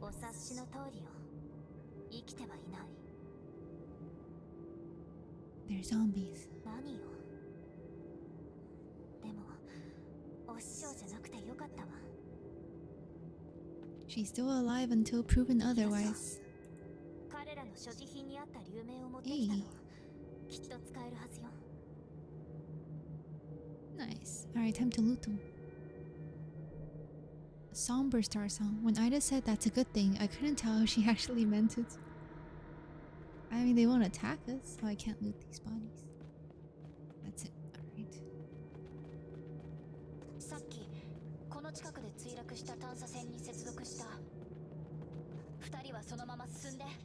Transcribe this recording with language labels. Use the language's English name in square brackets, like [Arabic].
[Japanese] お察しの通りよ生きてはいない [English] They're zombies. [Japanese] 何よでもお師匠じゃなくてよかったわ [English] She's still alive until proven otherwise. [Japanese] 彼らの所持品にあった流明を持ってきたのきっと使えるはずよ [English] Nice. Alright, time to loot them. Somber Starsong. When Ida said that's a good thing, I couldn't tell if she actually meant it. I mean, they won't attack us, so I can't loot these bodies. That's it. Alright. [Japanese] さっきこの近くで墜落した探査船に接続した二人はそのまま進んで